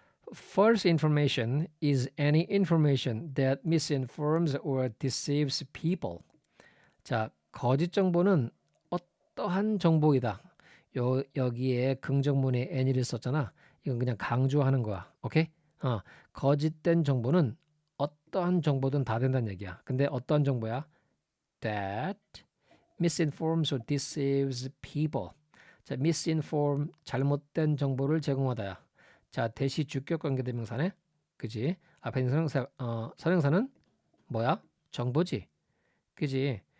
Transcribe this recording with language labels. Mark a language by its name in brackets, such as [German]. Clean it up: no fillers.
[English] False information is any information that misinforms or deceives people. [Korean] 자, 거짓 정보는 어떠한 정보이다. 여기에 긍정문에 any를 썼잖아. 이건 그냥 강조하는 거야. 오케이? 거짓된 정보는 어떠한 정보든 다 된다는 얘기야. 근데 어떠한 정보야? [English] That misinforms or deceives people. [Korean] 자, misinform 잘못된 정보를 제공하다야. 자, 대시 주격 관계대명사네. 그지? 앞에 있는 선행사는 뭐야? 정보지. 그지?